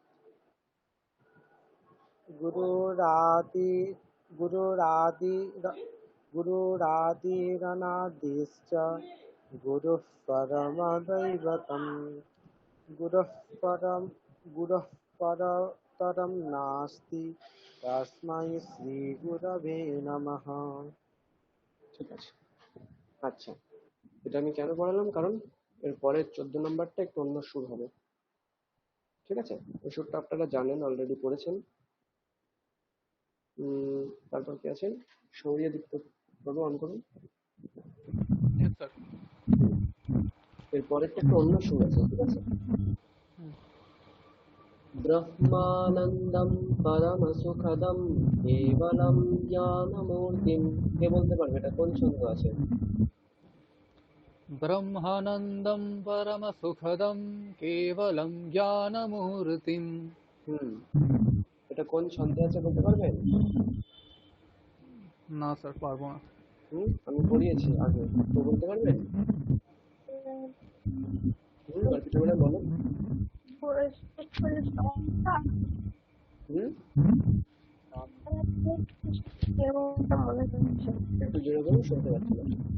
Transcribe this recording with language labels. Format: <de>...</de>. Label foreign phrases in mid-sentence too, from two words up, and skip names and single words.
<sa>गुरुरादिरनादिश्च गुरुः परमदैवतं गुरुः परतरं नास्ति तस्मै श्री गुरवे नमः।</sa> <bn>ঠিক আছে। আচ্ছা, এটা আমি কেন পড়ালাম, কারণ এর পরের 14 নম্বরটা একটু অন্য সুর হবে। ঠিক আছে, ওই সুরটা আপনারা জানেন, অলরেডি পড়েছেন। তারপর কি আছেন? সৌর্য দীপ্ত বাবু অন করুন।</bn> <en>Yes, sir.</en> <bn>এর পরেরটা একটু অন্য সুর আছে। ঠিক আছে,</bn> <sa>ব্রহ্মানন্দম পরম সুখদম কেবলম জ্ঞানমূর্তিম।</sa> <bn>কে বলতে পারবে এটা কোন ছন্দ আছে?</bn> <sa>ब्रह्मानन्दं परमसुखदं केवलं ज्ञानमूर्तिम्।</sa> <bn>এটা কোন ছন্দে আছে বলতে পারবেন? না স্যার, পারবো না। আমি পড়িয়েছি আগে, তো বলতে পারবেন? আর কিছু বলে বলুন। একটু জোরে বলুন, শুনতে পাচ্ছি না।</bn>